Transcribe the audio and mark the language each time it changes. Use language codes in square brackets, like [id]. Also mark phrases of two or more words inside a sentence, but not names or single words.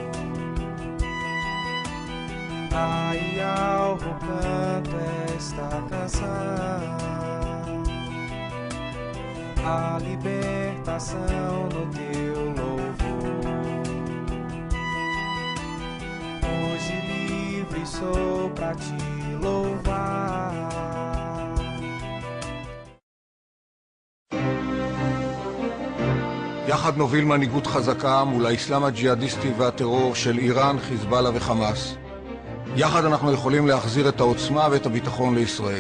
[pt] Ai, alvo canto esta canção, a libertação no teu louvor. Hoje livre sou pra te louvar. [he] יחד נוביל מנהיגות חזקה מול האסלאם הג'יהאדיסטי והטרור של איראן, חיזבאללה וחמאס. יחד אנחנו יכולים להחזיר את העוצמה ואת הביטחון לישראל.